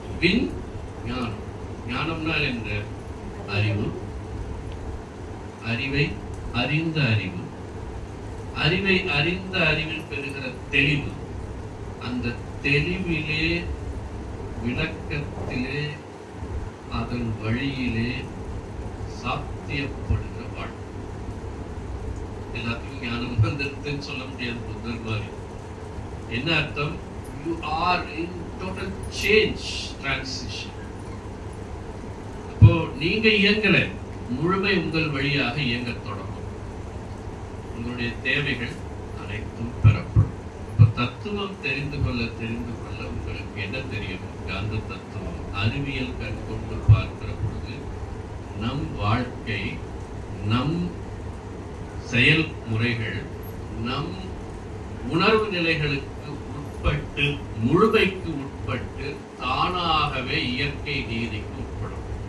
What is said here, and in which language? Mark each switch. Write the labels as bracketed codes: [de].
[ta] விஞ்ஞானம், ஞானம்னா என்ன? அறிவு, அறிவை அறிந்த அறிவு, அறிவை அறிந்த அறிவில் பெறுகிற தெளிவு, அந்த தெளிவிலே விளக்கத்திலே அதன் வழியிலே சாத்தியப்படுகிற வாழ்க்கை. எல்லாத்தையும் ஞானம் வந்துருக்குன்னு சொல்ல முடியாது. புத்தர் மாதிரி என்ன அர்த்தம்? [en] You are in total change, transition. [ta] அப்போ நீங்க இயங்கல, முழுமை உங்கள் வழியாக இயங்க தொடங்கும். உங்களுடைய தேவைகள் அனைத்தும் பெறப்படும். இப்ப தத்துவம் தெரிந்து கொள்ள உங்களுக்கு என்ன தெரியும்? காந்த தத்துவம். அறிவியல் கண் கொண்டு பார்க்கிற பொழுது நம் வாழ்க்கை, நம் செயல்முறைகள், நம் உணர்வு நிலைகளுக்கு உட்பட்டு, முழுமைக்கு உட்பட்டு தானாகவே இயற்கை நீதிக்கு உட்படும்.